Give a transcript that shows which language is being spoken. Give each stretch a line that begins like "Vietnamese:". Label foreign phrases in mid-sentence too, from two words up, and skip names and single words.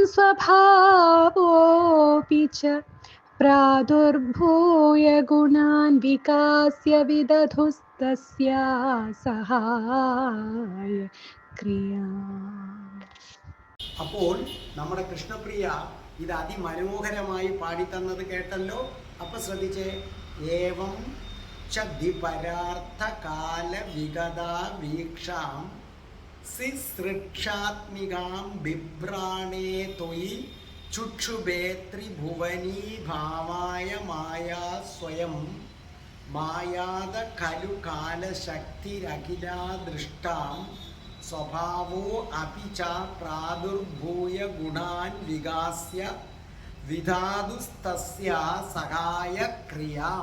Sanskrit: स्वभावोऽपि च प्रादुर्भूय गुणान् विकास्य विदधुस्तस्या सहाय क्रिया.
Malayalam: അപ്പോൾ നമ്മുടെ കൃഷ്ണപ്രിയ ഇത് അതിമനോഹരമായി പാടിത്തന്നത് കേട്ടല്ലോ. അപ്പം ശ്രദ്ധിച്ചേ,
Sanskrit: ഏവം ദ്വിപരാർത്ഥകാല വിഗതാ വീക്ഷാം സൃക്ഷാത്മികാം ബിഭ്രാണേ ത്വയി ചുക്ഷുഭേ ത്രിഭുവനീ ഭാവായ മായാ സ്വയം മായാത ഖലു കാലശക്തിരഖിലാ ദൃഷ്ടാം സ്വഭാവോ അപി ച പ്രാദുർഭൂയ ഗുണാൻ വികാസ്യ വിധാതുസ്തസ്യ സഹായ ക്രിയാം.